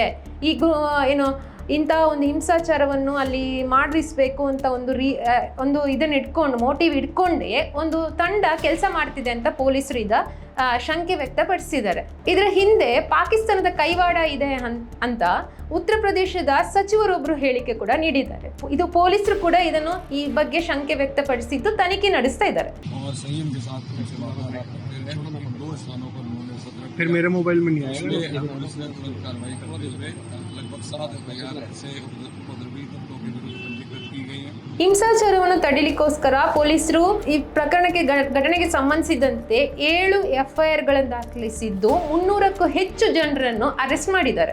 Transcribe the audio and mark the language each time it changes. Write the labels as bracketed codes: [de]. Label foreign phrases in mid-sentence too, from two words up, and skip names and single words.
[kn] ಈಗ ಇಂಥ ಒಂದು ಹಿಂಸಾಚಾರವನ್ನು ಅಲ್ಲಿ ಮಾಡಿಸ್ಬೇಕು ಅಂತ ಒಂದು ಇದನ್ನ ಮೋಟಿವ್ ಇಟ್ಕೊಂಡೇ ಒಂದು ತಂಡ ಕೆಲಸ ಮಾಡ್ತಿದೆ ಅಂತ ಪೊಲೀಸರು ಶಂಕೆ ವ್ಯಕ್ತಪಡಿಸಿದ್ದಾರೆ. ಇದರ ಹಿಂದೆ ಪಾಕಿಸ್ತಾನದ ಕೈವಾಡ ಇದೆ ಅಂತ ಉತ್ತರ ಪ್ರದೇಶದ ಸಚಿವರೊಬ್ಬರು ಹೇಳಿಕೆ ಕೂಡ ನೀಡಿದ್ದಾರೆ. ಇದು ಪೊಲೀಸರು ಕೂಡ ಈ ಬಗ್ಗೆ ಶಂಕೆ ವ್ಯಕ್ತಪಡಿಸಿದ್ದು ತನಿಖೆ ನಡೆಸ್ತಾ ಇದ್ದಾರೆ. [hi] फिर मेरे मोबाइल में नहीं आया। [kn] ಹಿಂಸಾಚಾರವನ್ನು ತಡಿಲಿಕ್ಕೋಸ್ಕರ ಪೊಲೀಸರು ಈ ಘಟನೆಗೆ ಸಂಬಂಧಿಸಿದಂತೆ 7 FIRಗಳನ್ನು ದಾಖಲಿಸಿದ್ದು 300ಕ್ಕೂ ಹೆಚ್ಚು ಜನರನ್ನು ಅರೆಸ್ಟ್ ಮಾಡಿದ್ದಾರೆ.